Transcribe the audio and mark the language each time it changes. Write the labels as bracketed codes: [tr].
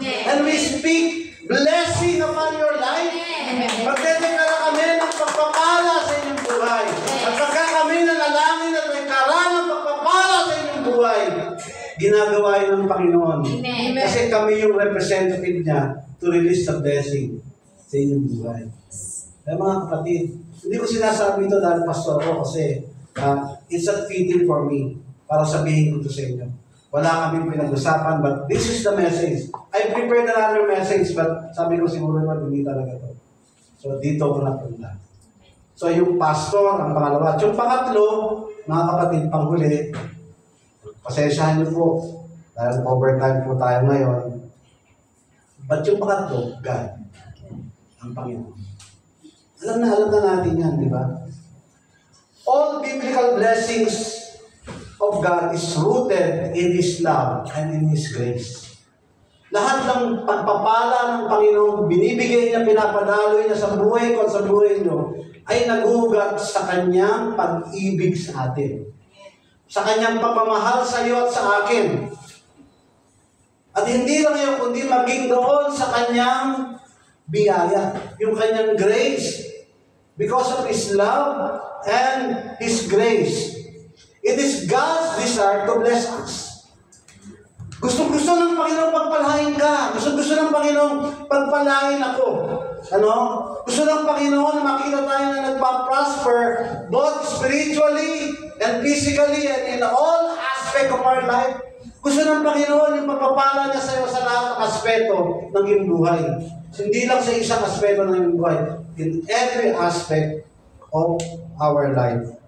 [en] And we speak blessing upon your life. [tl] Magdedeklara kami ng pagpapala sa inyong buhay. At pagka kami nanalangin at may karanang pagpapala sa inyong buhay, ginagawa yun ng Panginoon. Kasi kami yung representative niya [en] to release the blessing [tl] sa inyong buhay. Kaya mga kapatid, hindi ko sinasabi ito dahil pastor ko kasi [en] it's not fitting for me [tl] para sabihin ko ito sa inyo. Wala kaming pinag-usapan, [en] but this is the message. I prepared another message, [tl] but sabi ko siguro naman, hindi talaga to. So, dito ko napunta. So, yung pastor, ang pangalawa. At yung pangatlo, mga kapatid, panghuli, pasensyahan niyo po, dahil overtime po tayo ngayon. But yung pangatlo, God, ang Panginoon. Alam na natin yan, di ba? [en] All biblical blessings of God is rooted in His love and in His grace. [tl] Lahat ng pagpapala ng Panginoon, binibigay niya, pinapadaloy niya sa buhay ko at sa buhay niyo, ay nagugat sa Kanyang pag-ibig sa atin. Sa Kanyang pagmamahal sa iyo at sa akin. At hindi lang yun, kundi maging doon sa Kanyang biyaya, yung Kanyang grace. [en] Because of His love and His grace. It is God's desire to bless us. [tl] Gusto ng Panginoon pagpalain ka. Gusto ng Panginoon pagpalain ako. Ano? Gusto ng Panginoon na makita tayo na nagpa-prosper [en] both spiritually and physically and in all aspect of our life. [tl] Gusto ng Panginoon yung pagpapala niya sa iyo sa lahat ng aspeto ng iyong buhay. Hindi lang sa isang aspeto ng iyong buhay. [en] In every aspect of our life.